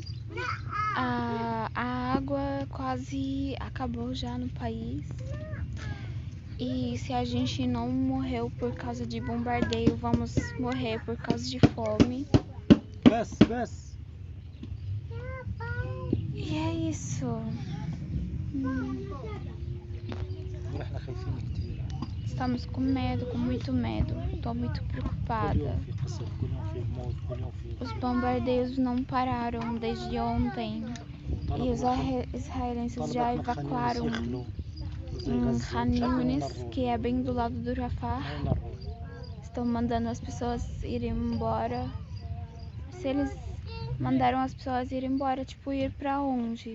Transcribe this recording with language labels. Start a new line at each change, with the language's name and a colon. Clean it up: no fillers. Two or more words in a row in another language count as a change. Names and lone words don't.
Portuguese: A água quase acabou já no país. E se a gente não morreu por causa de bombardeio, vamos morrer por causa de fome.
Arabic: بس
Portuguese: E é isso.
Arabic: ونحن خايفين كتير.
Portuguese: Estamos com medo, com muito medo. Estou muito
Arabic: كل
Portuguese: preocupada.
Arabic: يوم في قصف، كل يوم في موت، كل يوم في
Portuguese: Os bombardeios não pararam desde ontem. E os israelenses já evacuaram Khan Yunis, que é bem do lado do Rafah. Estão mandando as pessoas irem embora. Se eles mandaram as pessoas irem embora, tipo, ir pra onde?